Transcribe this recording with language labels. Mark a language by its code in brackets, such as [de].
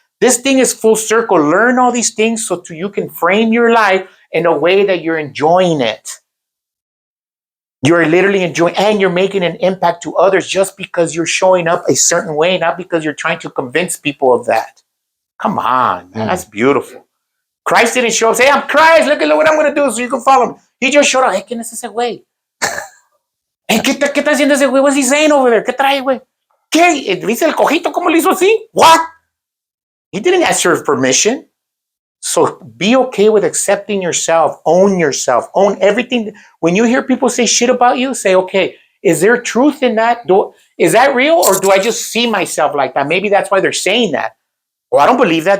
[en] This thing is full circle. Learn all these things so you can frame your life in a way that you're enjoying it. You're literally enjoying, and you're making an impact to others just because you're showing up a certain way, not because you're trying to convince people of that. Come on, man. That's beautiful. Christ didn't show up, say, I'm Christ, look at what I'm going to do so you can follow me. He just showed up. [es] Hey, ¿quién es ese güey? Hey, ¿qué está haciendo ese güey? [en] What's he saying over there? [es] ¿Qué trae, güey? ¿Qué? ¿Viste el cojito? ¿Cómo le hizo así? What? [en] He didn't ask for permission. So be okay with accepting yourself. Own yourself. Own everything. When you hear people say shit about you, say, okay, is there truth in that? Is that real? Or do I just see myself like that? Maybe that's why they're saying that. Well, I don't believe that.